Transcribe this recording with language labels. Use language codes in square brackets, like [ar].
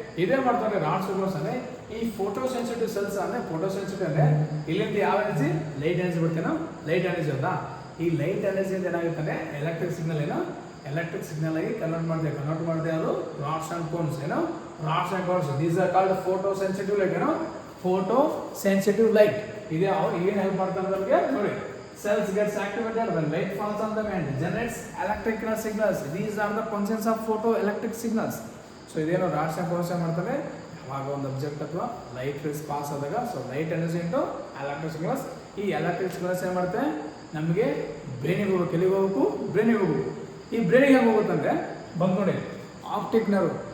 [kn] ಇದೇ ಮಾಡ್ತಾರೆ rods cones ಅಂದರೆ ಈ ಫೋಟೋ ಸೆನ್ಸಿಟಿವ್ ಸೆಲ್ಸ್ ಅಂದರೆ ಫೋಟೋ ಸೆನ್ಸಿಟಿವ್ ಅಂದರೆ ಇಲ್ಲಿಂದ ಯಾವ energy, light energy ಬಿಡ್ತೇನೋ, light energy ಹೌದಾ. ಈ ಲೈಟ್ ಎನರ್ಜಿಯಿಂದ ಏನಾಗುತ್ತೆ ಅಂದರೆ ಎಲೆಕ್ಟ್ರಿಕ್ ಸಿಗ್ನಲ್ ಆಗಿ ಕನ್ವರ್ಟ್ ಮಾಡಿದೆ ಅದು ರಾಡ್ಸ್ ಆ್ಯಂಡ್ ಕೋನ್ಸ್. [en] ಏನು rods and cones, these are called photo sensitive light. [kn] ಏನು ಫೋಟೋ ಸೆನ್ಸಿಟಿವ್ ಲೈಟ್. ಇದೇ ಅವ್ರು ಏನು ಹೆಲ್ಪ್ ಮಾಡ್ತಾರೆ ನಮಗೆ ನೋಡಿ, [en] cells gets activated when light falls on them and generates electrical signals. These are the functions of photoelectric signals. [kn] So ಇದೇನು rods and cones ಮಾಡ್ತಾರೆ, ಯಾವಾಗ ಒಂದು ಅಬ್ಜೆಕ್ಟ್ ಅಥವಾ ಲೈಟ್ ರೇಸ್ ಪಾಸ್ ಆದಾಗ, so [en] Light energy into electric signals. [kn] ಈ electric signals ಏನು ಮಾಡುತ್ತೆ, ನಮಗೆ ಬ್ರೈನಿಗೆ ಹೋಗ್ಬೇಕು. ಎಲ್ಲಿಗೆ ಹೋಗ್ಬೇಕು, ಬ್ರೈನಿಗೆ ಹೋಗ್ಬೇಕು. ಈ ಬ್ರೈನಿಗೆ ಹೆಂಗೆ ಹೋಗುತ್ತಂದರೆ ಬಂದು ನೋಡಿ ಆಪ್ಟಿಕ್ ನರ್ವ್.